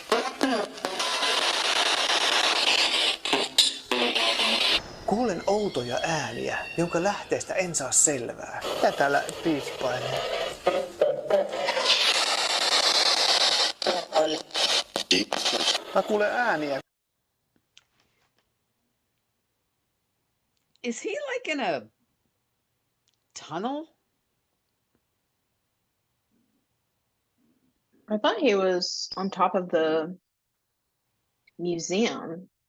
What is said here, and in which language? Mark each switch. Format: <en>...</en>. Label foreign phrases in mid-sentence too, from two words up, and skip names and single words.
<fi>Kuulen outoja ääniä, jonka lähteestä en saa selvää. Ja täällä piippailee. Mä kuulen ääniä.</fi> <en>Is he like in a tunnel? I thought he was on top of the museum.</en>